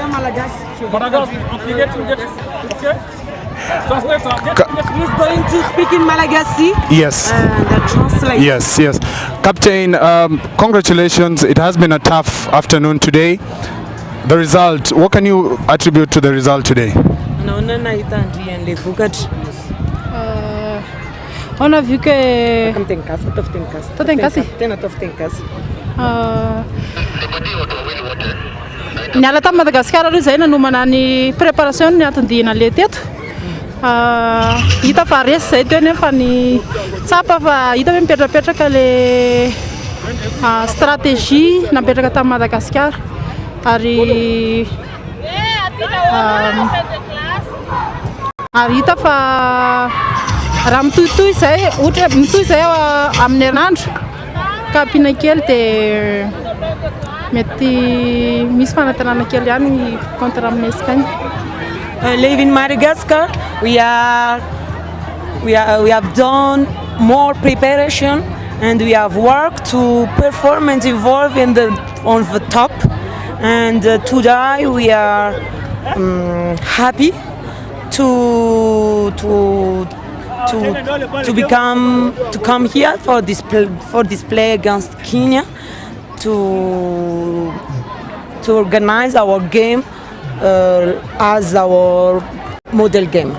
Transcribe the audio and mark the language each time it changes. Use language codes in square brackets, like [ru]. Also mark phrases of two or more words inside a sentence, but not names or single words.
[en] He's going to speak in Malagasy. Yes. Translate. Yes. Captain, congratulations. It has been a tough afternoon today. The result, what can you attribute to the result today? [fr] On a vu que [mg] niala ta Madagascar aloha zay nanomana ny préparation ny atondihana le teto. Hita fa resy zay teo nefa ny tsapa fa hita hoe mipetrapetraka le stratégie napetraka ta Madagascar ary hita fa raha mitohitohy zay ohatra mitohy zay amin'ny herinandro ka ampiana kely dia mety misy fanantenana kely ihany contre amin'ny Espagne. [en] Live in Madagascar, we have done more preparation and we have worked to perform and evolve on the top. And today we are happy to come here for this play against Kenya to organize our game as our model game.